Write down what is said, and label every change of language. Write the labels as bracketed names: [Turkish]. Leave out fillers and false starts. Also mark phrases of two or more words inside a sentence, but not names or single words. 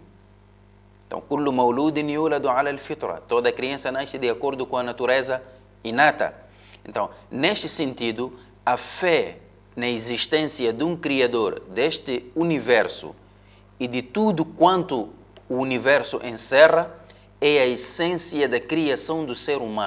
[Portuguese] Então, [Arabic] كل مولود يولد على الفطرة. [Portuguese] Toda criança nasce de acordo com a natureza inata. Então, neste sentido, a fé na existência de um Criador deste universo e de tudo quanto o universo encerra é a essência da criação do ser humano.